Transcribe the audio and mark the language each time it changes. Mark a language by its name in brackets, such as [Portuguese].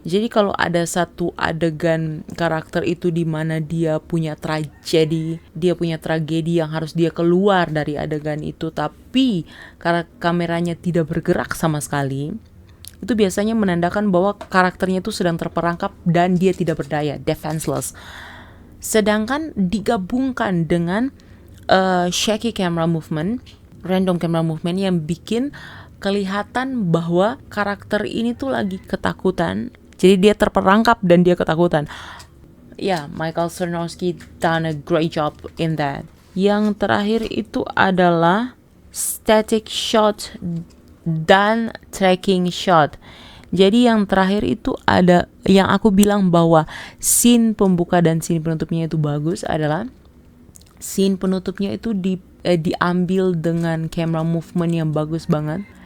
[Indonesian] Jadi kalau ada satu adegan karakter itu di mana dia punya tragedi yang harus dia keluar dari adegan itu, tapi karena kameranya tidak bergerak sama sekali, itu biasanya menandakan bahwa karakternya itu sedang terperangkap dan dia tidak berdaya, defenseless. Sedangkan digabungkan dengan [English] shaky camera movement, random camera movement [Indonesian] yang bikin kelihatan bahwa karakter ini tuh lagi ketakutan. Jadi dia terperangkap dan dia ketakutan. [English] Ya, Michael Sarnowski done a great job in that. [Indonesian] Yang terakhir itu adalah static shot dan tracking shot. Jadi yang terakhir itu ada yang aku bilang bahwa scene pembuka dan scene penutupnya itu bagus adalah scene penutupnya itu diambil dengan camera movement yang bagus banget.